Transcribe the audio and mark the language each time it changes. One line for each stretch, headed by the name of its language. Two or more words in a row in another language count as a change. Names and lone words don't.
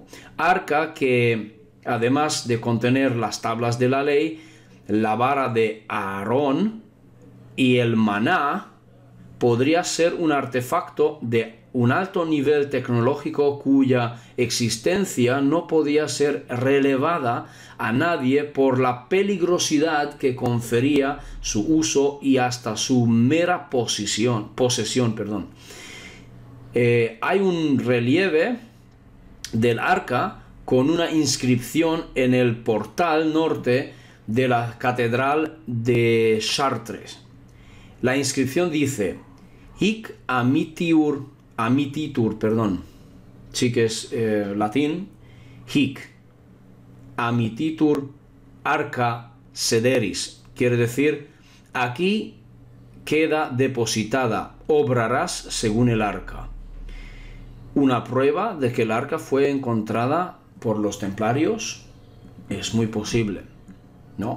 Spanish: Arca que, además de contener las tablas de la ley, la vara de Aarón y el maná, podría ser un artefacto de un alto nivel tecnológico cuya existencia no podía ser relevada a nadie por la peligrosidad que confería su uso y hasta su mera posesión. Hay un relieve del arca con una inscripción en el portal norte de la catedral de Chartres. La inscripción dice:
Latin: Hic amititur,
Spanish: sí que es latín,
Latin: hic amititur arca sederis,
Spanish: quiere decir, aquí queda depositada, obrarás según el arca. Una prueba de que el arca fue encontrada por los templarios es muy posible, ¿no?